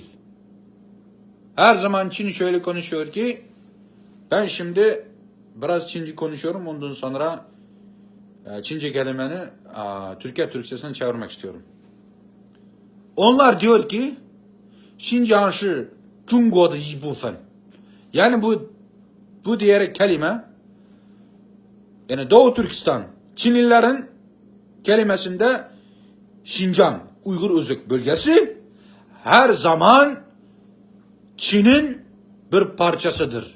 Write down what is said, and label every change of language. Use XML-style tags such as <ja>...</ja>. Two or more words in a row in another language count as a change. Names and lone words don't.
<tr>Her zaman Çin şöyle konuşuyor ki, ben şimdi biraz Çince konuşuyorum, ondan sonra Çince kelimeni Türkiye Türkçesine çevirmek istiyorum. Onlar diyor ki, Xinjiang</tr> <zh>是中国的一部分.</zh> <tr>Yani bu diğer kelime, yani Doğu Türkistan, Çinlilerin kelimesinde Şincan, Uygur Özbek bölgesi her zaman Çin'in bir parçasıdır.</tr>